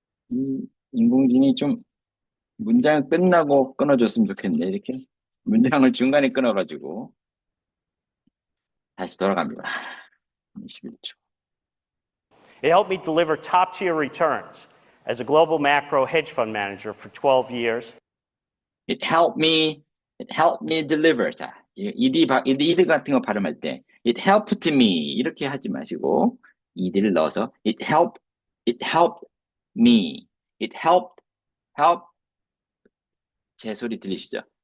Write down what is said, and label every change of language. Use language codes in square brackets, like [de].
[ko] 이 인공지능이 좀 문장 끝나고 끊어줬으면 좋겠네. 이렇게 문장을 중간에 끊어가지고 다시 돌아갑니다. 21초. [en] It helped me deliver top-tier returns as a global macro hedge fund manager for 12 years. It helped me deliver. [ko] 자, 이드 같은 거 발음할 때 [en] it helped me [ko] 이렇게 하지 마시고 이드를 넣어서 it helped me. [en] It help [ko] 제 소리 들리시죠?